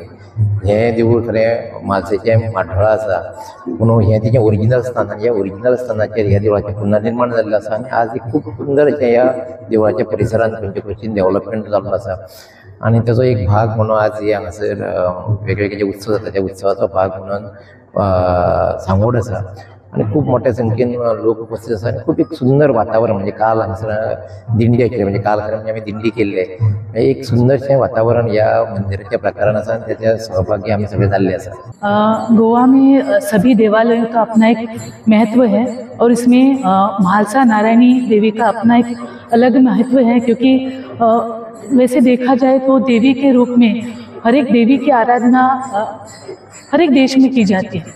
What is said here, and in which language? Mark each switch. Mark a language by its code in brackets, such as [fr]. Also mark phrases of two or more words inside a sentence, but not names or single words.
[kok] हें देवूळ खरें म्हालसेचें माठोळा आसा पूण हें तेजें ओरिजिनल स्थान आनी ह्या ओरिजिनल स्थानाचेर ह्या देवळाचें पुनर्निर्माण जाल्लें आसा आनी आज एक खूब सुंदर अशें ह्या देवळाच्या परिसरांत खंयचे खंयची डेव्हलपमेंट जाल्लो आसा आनी ताजो एक भाग म्हणून आज हे हांगासर वेगवेगळे जे उत्सव जाता त्या उत्सवाचो भाग म्हणून सांगोड आसा. आणि खूप मोठ्या संख्येन लोक उपस्थित आसा आणि खूप एक सुंदर वातावरण म्हणजे काल हांगसर दिंडी आशिल्ली म्हणजे काल खरें म्हणजे आमी दिंडी केल्ले एक सुंदरशें वातावरण ह्या मंदिराच्या प्रकारान आसा आणि त्याच्या सहभागी आमी सगळे जाल्ले आसा। [hi] गोवा में सभी देवालयों का अपना एक महत्व है और इसमें म्हालसा नारायणी देवी का अपना एक अलग महत्व है, क्योंकि वैसे देखा जाए तो देवी के रूप में हर एक देवी की आराधना हर एक देश में की जाती है।